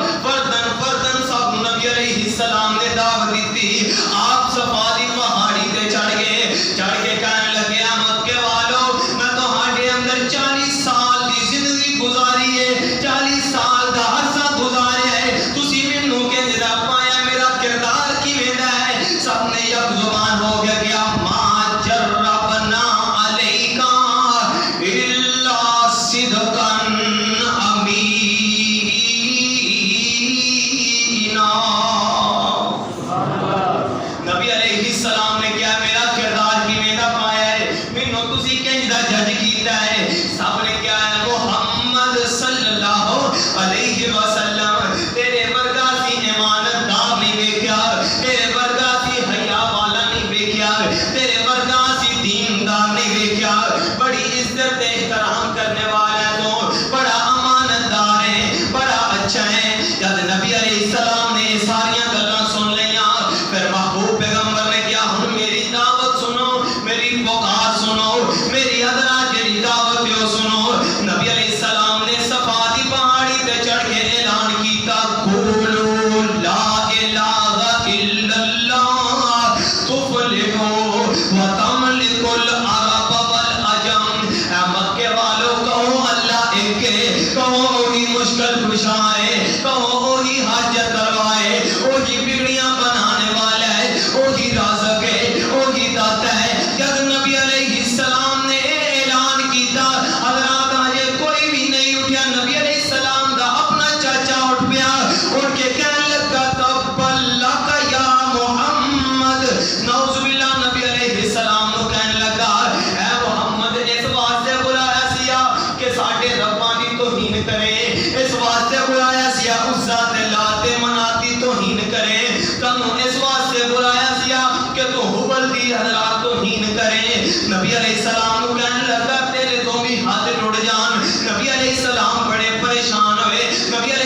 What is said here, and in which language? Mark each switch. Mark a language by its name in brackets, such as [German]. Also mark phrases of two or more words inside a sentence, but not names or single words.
[Punjabi] فردن فردن سب نبی [Arabic] علیہ السلام [Punjabi] نے دعوت دیتی آپ صفا دی پہاڑی تے چڑھ کے کہنے لگے مکے والو میں تہاڈے اندر 40 سال دی زندگی گزاری ہے 40 سال دا عرصہ گزاریا ہے تسی مینوں کنج دا پایا میرا کردار کیویں دا ہے سب نے یک زبان ہو گیا کہ [Arabic] ما جربنا علیکا الا صدقا [Punjabi] امینا نبی [Arabic] علیہ السلام [Punjabi] نے کیا میرا کردار کیویں دا پایا ہے مینوں تسی کنج دا جج کیتا ہے سب نے کیا ہے محمد [Arabic] صلی اللہ علیہ وسلم [Punjabi] تیرے ورگا سی ایماندار نہیں ویکھیا تیرے ورگا سی حیا والا نہیں ویکھیا تیرے ورگا سی دیندار نہیں ویکھیا بڑی عزت احترام کرنے والا ہے تو بڑا امانتدار ہے بڑا اچھا ہے جب نبی [Arabic] علیہ السلام [Punjabi] نے ساری گلاں سن لیاں پھر محبوب پیغمبر نے کیا ہن میری دعوت سنو میری پکار سنو میری حضرات جڑی دعوت ہے سنو نبی [Arabic] علیہ السلام [Punjabi] نے صفا دی پہاڑی تے چڑھ کے اعلان کیتا [Arabic] قولوا لا الہ الا اللہ تفلحوا وتملکوا العرب والعجم [Punjabi] اے مکے والو کہو اللہ ایک ہے کہو وہی مشکل کشا ہے کہو وہی حاجت روا ہے وہی بگڑیاں بنانے والا ہے وہی رازق ہے وہی داتا ہے جب نبی [Arabic] علیہ السلام [Punjabi] نے اعلان کیتا حضرات آجے کوئی بھی نہیں اٹھیا نبی [Arabic] علیہ السلام [Punjabi] دا اپنا چاچا اٹھ پیا اٹھ کے کہنے لگا [Arabic] تبا لک یا محمد نعوذ باللہ [Punjabi] نبی [Arabic] علیہ السلام [Punjabi] نو کہنے لگا اے محمد اس واسطے بلایا سیا کہ ساڈے رباں دی توہین کرے اس واسطے بلایا سیا اس ذات لات مناتی توہین کرے تنوں اس واسطے بلایا سیا کہ تو حبل دی حضرات توہین کرے نبی [Arabic] علیہ السلام [Punjabi] نو کہنے لگا تیرے تو بھی ہاتھ ٹوٹ جان نبی [Arabic] علیہ السلام [Punjabi] بڑے پریشان ہوئے